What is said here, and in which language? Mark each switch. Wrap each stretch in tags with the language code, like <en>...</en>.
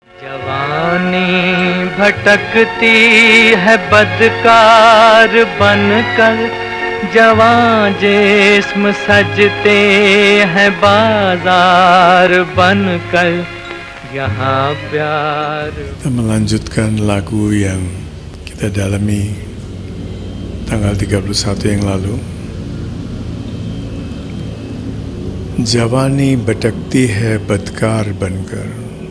<hi>भटकती है बदकार बनकर, जवां जिस्म सजते हैं बाजार बनकर, यहाँ प्यार.</hi> <id>Kita melanjutkan lagu yang kita dalami tanggal 31 yang lalu.</id> <hi>जवानी भटकती है बदकार बनकर.</hi>